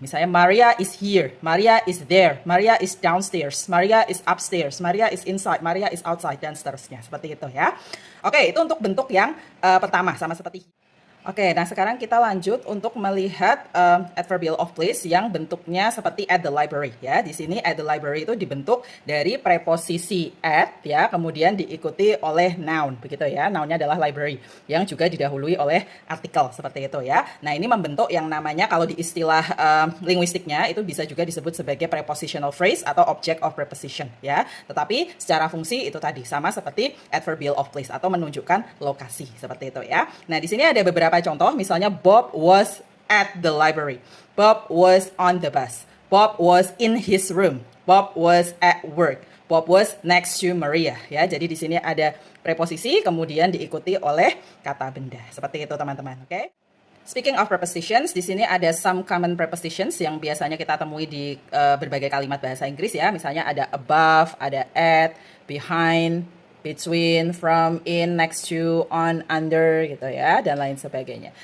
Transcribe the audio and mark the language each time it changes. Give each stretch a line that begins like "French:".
Indonesian: Misalnya
English: Maria is here, Maria is there, Maria is downstairs, Maria is upstairs, Maria is inside, Maria is outside,
Indonesian: dan seterusnya. Seperti itu ya. Oke, itu untuk bentuk yang pertama sama seperti. Oke, nah sekarang kita lanjut untuk melihat adverbial of place yang bentuknya seperti at the library ya. Di sini at the library itu dibentuk dari preposisi at ya, kemudian diikuti oleh noun begitu ya. Nounnya adalah library yang juga didahului oleh artikel seperti itu ya. Nah, ini membentuk yang namanya kalau di istilah linguistiknya itu bisa juga disebut sebagai prepositional phrase atau object of preposition ya. Tetapi secara fungsi itu tadi sama seperti adverbial of place atau menunjukkan lokasi seperti itu ya. Nah, di sini ada beberapa contoh, misalnya
English: Bob was at the library, Bob was on the bus, Bob was in his room, Bob was at work, Bob was next to Maria ya.
Indonesian: Jadi di sini ada preposisi kemudian diikuti oleh kata benda. Seperti itu teman-teman, oke?
English: Speaking of prepositions,
Indonesian: di sini ada
English: some common prepositions
Indonesian: yang biasanya kita temui di berbagai kalimat bahasa Inggris ya. Misalnya ada above, ada at, behind, between, from, in, next to, on, under gitu ya, dan lain sebagainya.